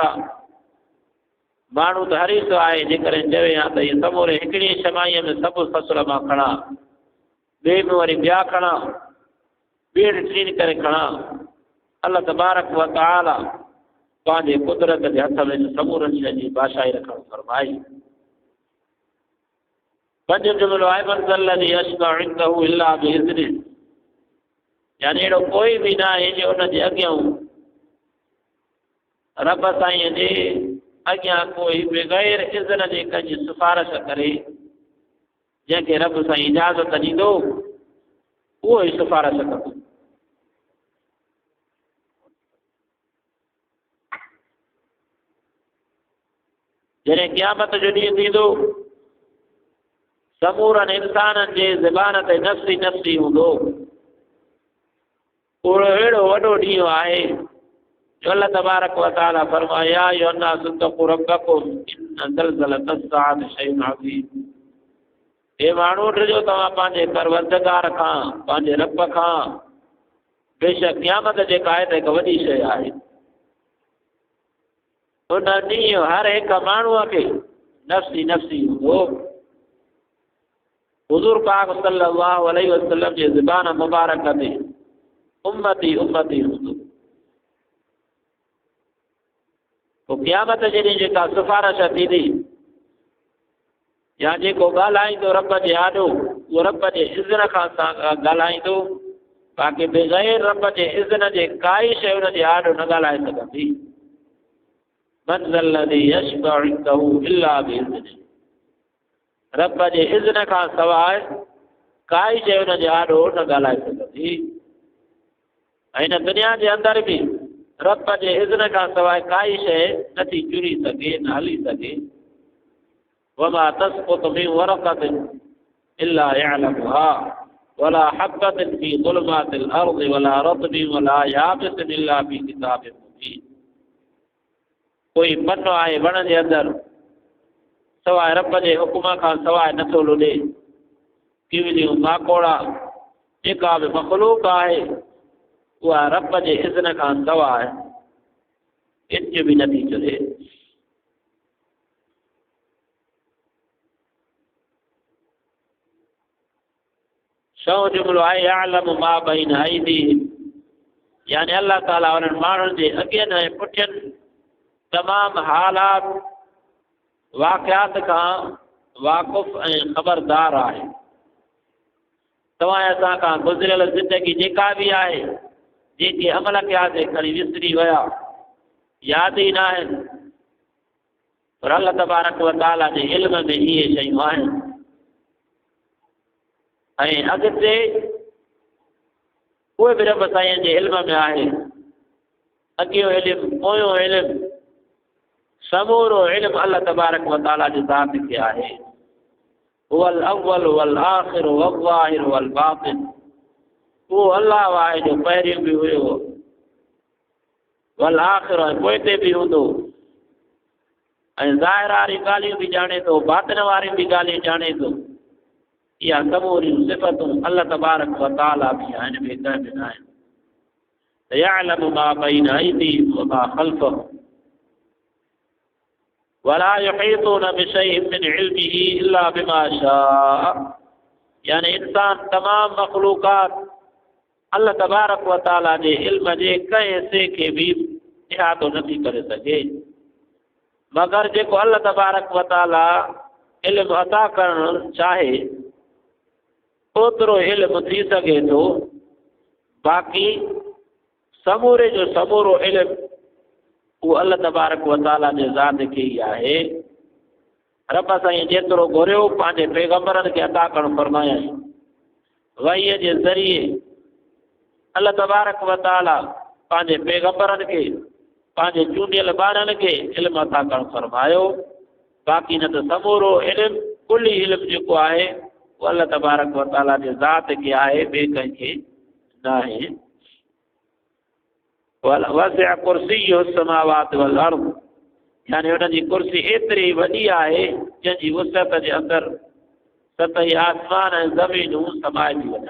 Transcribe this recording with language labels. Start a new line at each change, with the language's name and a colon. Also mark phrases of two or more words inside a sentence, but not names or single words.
Sindhi: माण्हू त हरीसो आहे जेकॾहिं चवे हा त इहे समूरे हिकिड़ी शमाईअ में सभु फ़सुल मां खणा, ॿिए में वरी ॿिया खणा, ॿीहर टीं करे खणा। अल्लाह तबारक व तआला पंहिंजे कुदरत जे हथ में समूरनि शइ जी बादशाही रखणु फरमाई। पंज जुमिलो आहे
Arabic: من ذا الذي يشفع عنده إلا بإذنه,
Sindhi: यानी अहिड़ो कोई बि न आहे जो उनजे अॻियां रब साईं जे अॻियां कोई बग़ैर इज़्न जे कंहिंजी सिफ़ारिश करे, जंहिंखे रब साईं इजाज़त ॾींदो उहो ई सिफ़ारिश कंदो। जॾहिं क़यामत जो ॾींहुं थींदो समूरनि इंसाननि जे ज़बान ते नफ़्सी नफ़्सी हूंदो। अहिड़ो वॾो ॾींहुं आहे जो अल्लाह तबारक व तआला फरमाए
Arabic: يا أيها الناس اتقوا ربكم إن زلزلة الساعة شيء عظيم.
Sindhi: हे माण्हू ॾिजो तव्हां पंहिंजे परवरदिगार खां, पंहिंजे रब खां, बेशक क़यामत जेका आहे त हिकु वॾी शइ आहे। उन ॾींहुं हर हिकु माण्हूअ खे नफ़्सी नफ़्सी हूंदो। हुज़ूर पाक
Arabic: صلى الله عليه وسلم
Sindhi: जे ज़बान मुबारक ते उम्मती उम्मती हूंदो। पोइ क़यामत जे ॾींहुं जेका सिफ़ारिश थींदी या जेको ॻाल्हाईंदो रब जे आॾो उहो रब जे इज़्न खां ॻाल्हाईंदो। बाक़ी बग़ैर रब जे इज़्न जे काई शइ हुनजे आॾो न ॻाल्हाए सघंदी।
Arabic: من ذا الذي يشفع عنده إلا بإذنه,
Sindhi: रब जे इज़्न खां सवाइ काई शइ हुनजे आॾो न ॻाल्हाए सघंदी। ऐं हिन दुनिया जे अंदरि बि रब जे इज़्न खां सवाइ काई शइ नथी चुरी सघे, न हली सघे।
Arabic: وما تسقط من ورقة إلا يعلمها ولا حبة في ظلمات الأرض ولا رطب ولا يابس إلا في كتاب مبين.
Sindhi: कोई पनो आहे वण जे अंदरि सवाइ रब जे हुकुम खां सवाइ नथो लुॾे। कीविलियूं, माकोड़ा, जेका बि मख़लूक आहे उहा रब जे इज़्न खां सवाइ इंच बि नथी चुरे। छहों जुमिलो आहे
Arabic: يعلم ما بين أيديهم,
Sindhi: यानी अल्लाह ताला उन्हनि माण्हुनि जे अॻियनि ऐं पुठियनि तमामु हालात वाक़ियात खां वाक़ुफ़ ऐं ख़बरदार आहे। तव्हां असां खां गुज़िरियल ज़िंदगी जेका बि आहे, जेके अमल कयासीं खणी विसरी विया, यादि ई न आहिनि, पर अल्लाह तबारक व तआला जे इल्म में इहे शयूं आहिनि। ऐं अॻिते उहे बि रब साईं जे इल्म में आहे। अॻियो इल्मु, पोयों इल्मु, समूरो इल्मु अल्लाह तबारक व तआला जी ज़ात खे आहे।
Arabic: هو الأول والآخر والظاهر والباطن,
Sindhi: उहो अल्लाह आहे जो पहिरियों बि हुयो,
Arabic: والآخر
Sindhi: पोइ ते बि हूंदो, ऐं ज़ाहिर वारी ॻाल्हियूं बि ॼाणे थो, बातिन वारियूं बि ॻाल्हियूं ॼाणे थो। इहा समूरियूं सिफ़तूं अल्लाह तबारक व तआला बि आहिनि, ॿिए कंहिं बि न आहिनि।
Arabic: يعلم ما بين أيديهم وما خلفهم ولا يحيطون بشيء من علمه إلا بما شاء.
Sindhi: यानी इंसान तमाम मखलूक़ात अल्लाह तबारक व तआला जे इल्म जे कंहिं हिस्से खे बि इहातो नथी करे सघे, मगर जेको अल्लाह तबारक व तआला इल्म अता करणु चाहे ओतिरो इल्म थी सघे थो। बाक़ी समूरे जो समूरो इल्म उहो अल्लाह तबारक व तआला जे ज़ात खे ई आहे। रब साईं जेतिरो घुरियो पंहिंजे पैगंबरनि खे अता करणु फरमायाईं। वहीअ जे ज़रिए अल्लाह तबारक व तआला पंहिंजे पैगंबरनि खे, पंहिंजे चूंडियल ॿारनि खे इल्म अता करणु फरमायो। बाक़ी न त समूरो इल्म कुली इल्म जेको आहे उहो अल्लाह तबारक व तआला जे ज़ात खे आहे, ॿिए कंहिंखे न आहे।
Arabic: وسع كرسيه السماوات والأرض,
Sindhi: यानी हुनजी कुर्सी एतिरी वॾी आहे जंहिंजी वुसअत जे अंदरि सतही आसमान ऐं ज़मीनूं समाइजी वञनि।